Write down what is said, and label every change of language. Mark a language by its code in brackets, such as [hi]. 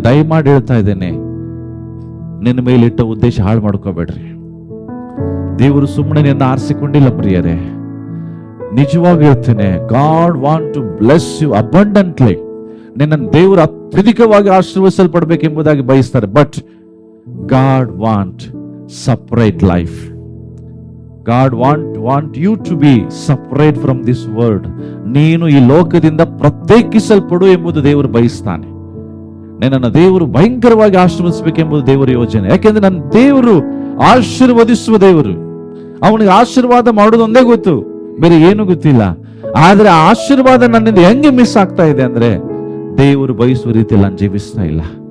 [kn] ದಯಮಾಡಿ ಹೇಳ್ತಾ ಇದ್ದೇನೆ, ನಿನ್ನ ಮೇಲಿಟ್ಟ ಉದ್ದೇಶ ಹಾಳು ಮಾಡ್ಕೋಬೇಡ್ರಿ. ದೇವರು ಸುಮ್ಮನೆ ನಿನ್ನ ಆರಿಸಿಕೊಂಡಿಲ್ಲ ಪ್ರಿಯರೇ. ನಿಜವಾಗಿ ಹೇಳ್ತೇನೆ, [en] God want to bless you abundantly. [kn] ನಿನ್ನ ದೇವರು ಅತ್ಯಧಿಕವಾಗಿ ಆಶೀರ್ವದಿಸಲ್ಪಡಬೇಕೆಂಬುದಾಗಿ ಬಯಸ್ತಾರೆ. [en] But God want separate life. God want you to be separate from this world. [kn] ನೀನು ಈ ಲೋಕದಿಂದ ಪ್ರತ್ಯೇಕಿಸಲ್ಪಡು ಎಂಬುದು ದೇವರು ಬಯಸ್ತಾನೆ. ನಿನ್ನನ್ನು ದೇವರು ಭಯಂಕರವಾಗಿ ಆಶೀರ್ವದಿಸಬೇಕೆಂಬುದು ದೇವರ ಯೋಜನೆ. ಯಾಕೆಂದ್ರೆ ನನ್ನ ದೇವರು ಆಶೀರ್ವದಿಸುವ ದೇವರು. ಅವನಿಗೆ ಆಶೀರ್ವಾದ ಮಾಡೋದು ಒಂದೇ ಗೊತ್ತು, ಬೇರೆ ಏನು ಗೊತ್ತಿಲ್ಲ. ಆದ್ರೆ ಆ ಆಶೀರ್ವಾದ ನನ್ನಿಂದ ಹೆಂಗೆ ಮಿಸ್ ಆಗ್ತಾ ಇದೆ ಅಂದ್ರೆ, ದೇವರು ಬಯಸುವ ರೀತಿಯಲ್ಲಿ ನಾನು ಜೀವಿಸ್ತಾ ಇಲ್ಲ.